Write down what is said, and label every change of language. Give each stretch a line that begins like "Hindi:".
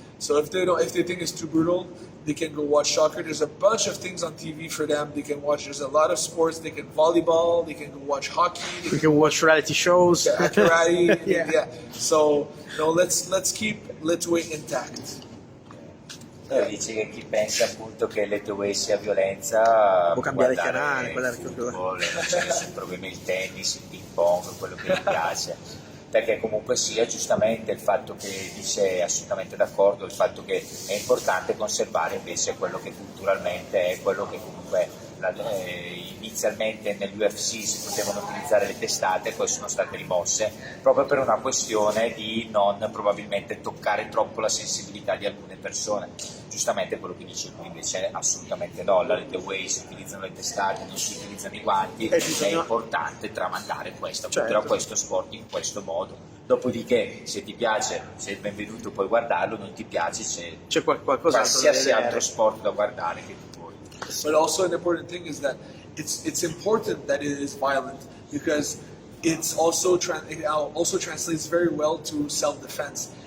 English: So if they think it's too brutal, they can go watch soccer. There's a bunch of things on TV for them. They can watch. There's a lot of sports. They can volleyball. They can go watch hockey. We can watch reality shows. Karate. yeah. So let's keep Lethwei intact.
Italian: Dice che chi pensa appunto che Lethwei sia violenza può cambiare il canale, guardare il football, non c'è nessun problema, il tennis, il ping pong, quello che gli piace, perché comunque sia giustamente il fatto che dice assolutamente d'accordo, il fatto che è importante conservare invece quello che culturalmente è quello che comunque inizialmente nell'UFC si potevano utilizzare le testate, poi sono state rimosse proprio per una questione di non probabilmente toccare troppo la sensibilità di alcune persone. Giustamente quello che dice lui invece assolutamente no, alla Lethwei si utilizzano le testate, non si utilizzano i guanti, è importante tramandare questo, certo, questo sport in questo modo. Dopodiché se ti piace sei il benvenuto, puoi guardarlo, non ti piace c'è qualsiasi altro sport da guardare che tu vuoi.
English: But also an important thing is that it's important that it is violent, because it also translates very well to self-defense.